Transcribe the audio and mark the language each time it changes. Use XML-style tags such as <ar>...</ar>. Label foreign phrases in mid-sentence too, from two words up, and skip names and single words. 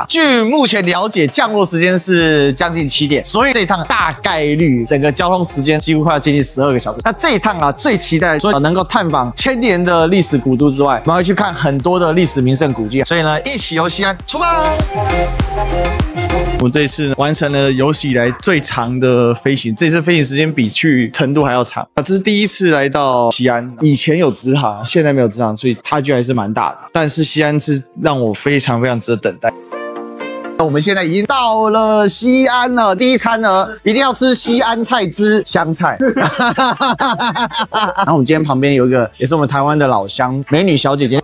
<zh>據目前了解，降落時間是將近7點，所以這一趟大概率整個交通時間幾乎快要接近12個小時。那這一趟啊，最期待說能夠探訪1000年的歷史古都之外，我們會去看很多的歷史名勝古蹟。所以呢，一起遊西安，出發！我們這一次完成了有史以來最長的飛行，這次飛行時間比去成都還要長。這是第一次來到西安，以前有直航，現在沒有直航，所以差距還是蠻大的。但是西安是讓我非常值得等待。我們現在已經到了西安了，第一餐呢一定要吃西安菜之湘菜。然後我們今天旁邊有一個也是我們台灣的老鄉美女小姐姐。</zh>